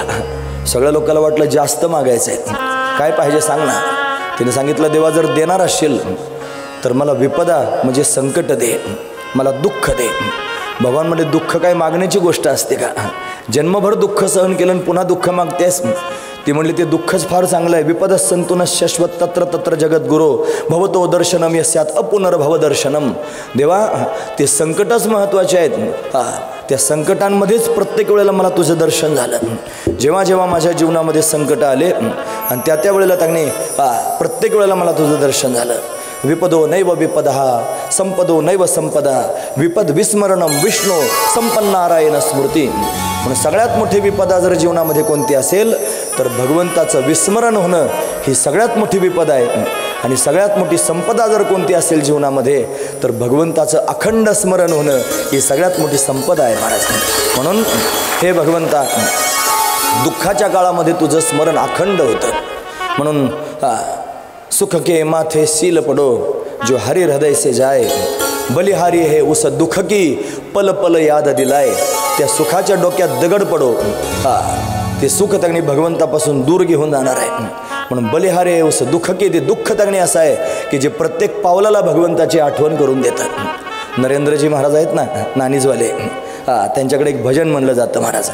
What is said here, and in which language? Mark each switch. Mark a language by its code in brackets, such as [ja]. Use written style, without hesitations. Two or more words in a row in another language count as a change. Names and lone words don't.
[mr] सगळ्या लोकांना वाटलं जास्त मागायचं आहे, काय पाहिजे सांग ना. तिने सांगितलं देवा जर देणार असेल तर मला विपदा म्हणजे संकट दे, मला दुःख दे. भगवान म्हणजे दुःख काय मागण्याची गोष्ट असते का. जन्मभर दुःख सहन केलं आणि पुन्हा दुःख मागतेस. ती म्हणली ते दुःखच फार चांगलं आहे. [sa] विपद संतुन शाश्वत तत्र तत्र जगद्गुरो भवतो दर्शनम यस्यात अपुनर्भव दर्शनम. [mr] देवा ते संकटच महत्त्वाचे आहेत. त्या संकटांमध्येच प्रत्येक वेळेला मला तुझं दर्शन झालं. जेव्हा जेव्हा माझ्या जीवनामध्ये संकट आले आणि त्या वेळेला त्यांनी प्रत्येक वेळेला मला तुझं दर्शन झालं. [sa] विपदो नैव विपदः संपदो नैव संपदा विपद विस्मरणम विष्णू संपन्नारायण स्मृती. [mr] म्हणून सगळ्यात मोठी विपदा जर जीवनामध्ये कोणती असेल तर भगवंताचं विस्मरण होणं ही सगळ्यात मोठी विपद आहे. आणि सगळ्यात मोठी संपदा जर कोणती असेल जीवनामध्ये तर भगवंताचं अखंड स्मरण होणं ही सगळ्यात मोठी संपदा आहे महाराज. म्हणून हे भगवंता, दुःखाच्या काळामध्ये तुझं स्मरण अखंड होतं. [hi] म्हणून सुख के माथे सील पडो जो हरि हृदय से जाए, बलिहारी है उस दुःख की पल पल याद दिलाय. [mr] त्या सुखाच्या डोक्यात दगड पडो, ते सुख तगणी भगवंतापासून दूर घेऊन जाणार आहे. म्हणून बलिहारी आहे [hi] उस दुःख की, [mr] ते दुःख तगणी असं आहे की जे प्रत्येक पावलाला भगवंताची आठवण करून देतात. नरेंद्रजी महाराज आहेत ना, नानीजवाले, त्यांच्याकडे एक भजन म्हणलं जातं महाराज.